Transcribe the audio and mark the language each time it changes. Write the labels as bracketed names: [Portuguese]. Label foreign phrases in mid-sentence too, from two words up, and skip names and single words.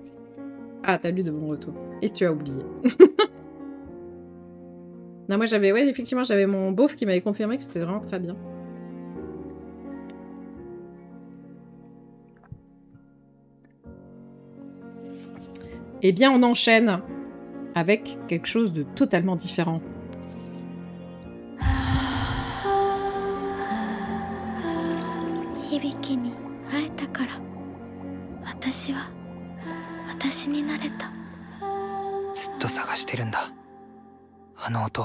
[French] Ah, t'as lu de mon retour. Et tu as oublié. Non, moi j'avais... Ouais, effectivement, j'avais mon beauf qui m'avait confirmé que c'était vraiment très bien. Eh bien, on enchaîne avec quelque chose de totalement différent. [Japanese] 響に会えたから、私は私になれた. ずっと探してるんだ。あの音を。